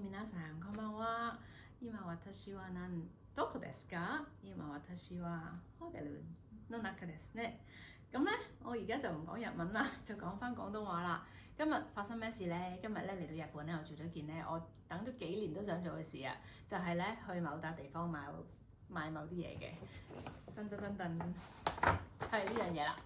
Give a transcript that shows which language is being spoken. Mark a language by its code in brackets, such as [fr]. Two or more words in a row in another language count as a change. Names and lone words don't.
[ja] さんこんばんは。今私はどこですか？今私はホテルの中ですね。 [yue] 咁咧，我而家就唔講日文啦，就講翻廣東話啦。今日發生咩事咧？今日咧嚟到日本咧，我做咗件咧，我等咗幾年都想做嘅事啊，就係咧去某笪地方買某啲嘢嘅。噔，就係呢樣嘢啦。